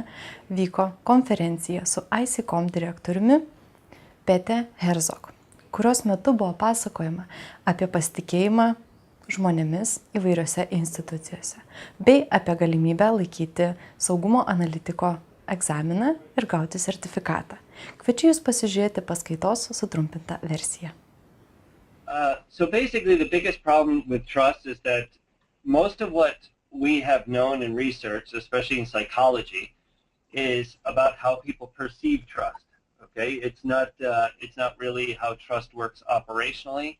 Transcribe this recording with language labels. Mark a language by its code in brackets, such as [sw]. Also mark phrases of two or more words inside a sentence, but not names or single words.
[lt] vyko konferencija su ISECOM direktoriumi Pete Herzog, kurios metu buvo pasakojama apie pasitikėjimą žmonėmis įvairiose institucijose, bei apie galimybę laikyti saugumo analitiko egzaminą ir gauti sertifikatą. Kviečiu Jūs pasižiūrėti paskaitos sutrumpintą versiją. [en] So basically the biggest problem with trust is that most of what we have known in research, especially in psychology, is about how people perceive trust. Okay, it's not really how trust works operationally.